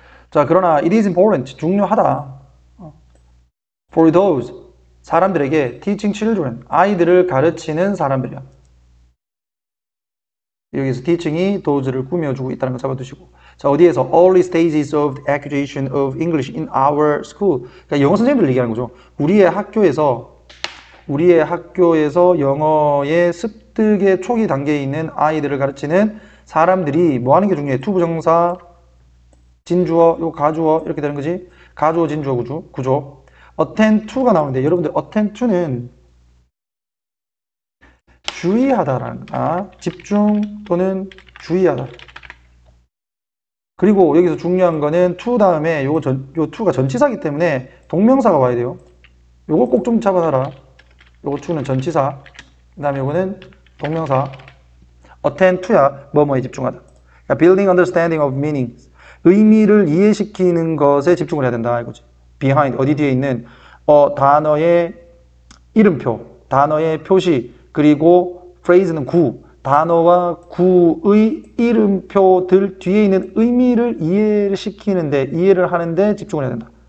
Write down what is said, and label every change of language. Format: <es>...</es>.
<ko>자, 그러나</ko> <en>it is important,</en> <ko>중요하다.</ko> <en>for those,</en> <ko>사람들에게</ko> <en>teaching children,</en> <ko>아이들을 가르치는 사람들이야. 여기서 teaching이 those를 꾸며주고 있다는 거 잡아두시고. 자, 어디에서?</ko> <en>early stages of the acquisition of English in our school.</en> <ko>그러니까 영어 선생님들 얘기하는 거죠. 우리의 학교에서 영어의 습득의 초기 단계에 있는 아이들을 가르치는 사람들이 뭐 하는 게 중요해? 투부정사, 진주어, 요 가주어 이렇게 되는 거지. 가주어, 진주어, 구조. attend to가 나오는데 여러분들 attend to는 주의하다라는 거야. 집중 또는 주의하다. 그리고 여기서 중요한 거는 to 다음에 요 to가 전치사이기 때문에 동명사가 와야 돼요. 요거 꼭 좀 잡아놔라. 요거 to는 전치사. 그 다음에 요거는 동명사. attend to야. 뭐뭐에 집중하다. 그러니까</ko> <en>building understanding of meanings.</en> <ko>의미를 이해시키는 것에 집중을 해야 된다. 이거지. behind, 어디 뒤에 있는 단어의 이름표, 단어의 표시, 그리고 phrase는 구, 단어와 구의 이름표들 뒤에 있는 의미를 이해를 시키는데, 이해를 하는데 집중을 해야 된다.</ko>